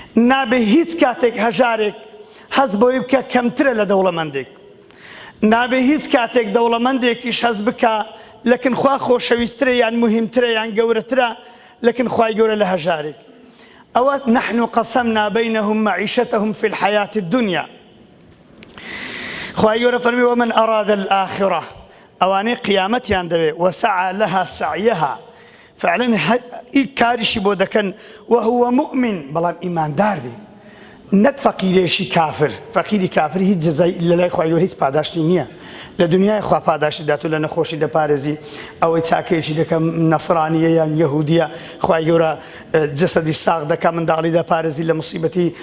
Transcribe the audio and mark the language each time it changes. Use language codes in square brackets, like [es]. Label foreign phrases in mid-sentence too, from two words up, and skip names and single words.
[ckb] نابێ هیچ کاتێک هەژارێک هەست بۆی بکە کەمترە لە دەوڵەمەندێک. نابێ هیچ کاتێک دەوڵەمەندێکیش هەست بکە لەکن خوا خۆشەویسترە یان مهمترە یان گەورەترە، لەکن خوای گەورە لە هەژارێک. ئەوە: [ar] «نحن قسمنا بينهم معيشتهم في الحياة الدنيا.» [ckb] خوای گەورە فەرمی: [ar] «ومن أراد الآخرة.» [ckb] ئەوانەی قیامەتیان دەوێ، [ar] وسعى لها سعيها. [ckb] فعلەن هە-، ئی کاریشی بۆ دەکەن، [ar] وهو مؤمن، [ckb] بەڵام ئیماندار بێ. نەک فەقیرێشی کافر. فەقیری کافر هیچ جەزای لە لای خوای گەورە هیچ پاداشتی نییە. لە دنیای خوا پاداشتی دات و لە نەخۆشی دەپارێزی. ئەوەی چاکەیەکی دەکەم نەسرانیە یان یەهودیە، خوای گەورە، ئە، جەسەدی ساغ دەکا، منداڵی دەپارێزی لە موسیبەتی.